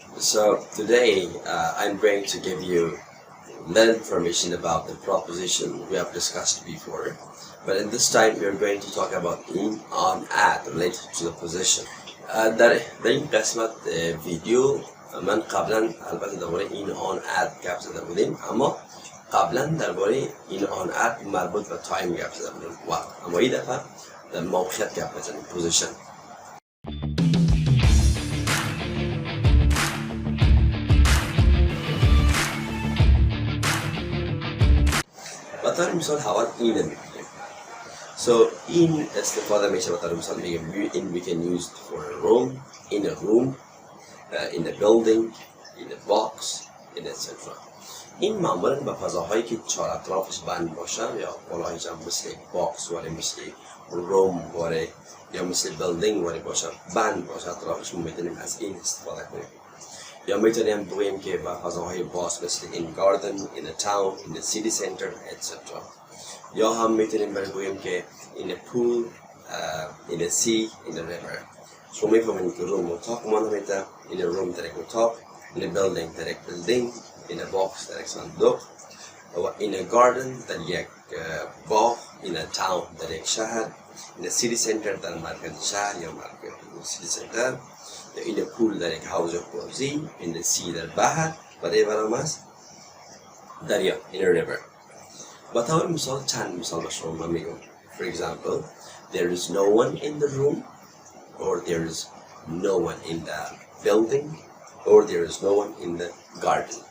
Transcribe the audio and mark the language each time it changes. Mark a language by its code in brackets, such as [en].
[en] So today I'm going to give you little information about the proposition we have discussed before, but in this time we are going to talk about in, on, at related to the position. [fa] در این قسمت ویدیو من قبلا البته درباره این آن اد گپ زده بودیم، اما قبلا درباره این آن اد مربوط به تایم گپ زده بودیم وقت، اما این دفعه در موقعیت گپ بزنیم پوزیشن. به طور مثال حوال اینه میگیم. [en] So [fa] این استفاده میشه به طور مثال میگیم [en] in we can use for a room, in a room, in a building, in a box, in etc. [fa] این معمولا به فضاهایی که چهار اطرافش بند باشه یا بالایش هم مثل باکس واره، مثل روم واره یا مثل بیلدینگ واره باشه، بند باشه اطرافش، میتونیم از این استفاده کنیم. یا میتونیم بگوییم که به فضاهای باز مثل [en] in garden, in a town, in a city center, etc. [fa] یا هم میتونیم بگوییم که [en] in a pool, in a sea, in a river. [fa] شما میفهمید که روم اتاق مانو میده، [en] in a room [fa] در یک اتاق، [en] in a building [fa] در یک بیلدینگ، [en] in a box [fa] در یک صندوق، و [en] in a garden [fa] در یک باغ، [en] in a town [fa] در یک شهر، [en] in a city center [fa] در مرکز شهر یا مرکز city center، [en] in a pool [fa] در یک حوض بازی، [en] in the sea [fa] در بحر و river هم است دریا، [en] in a river. [fa] با طور مثال چند مثال به شما من میگم. [en] For example, there is no one in the room, or there is no one in the building, or there is no one in the garden.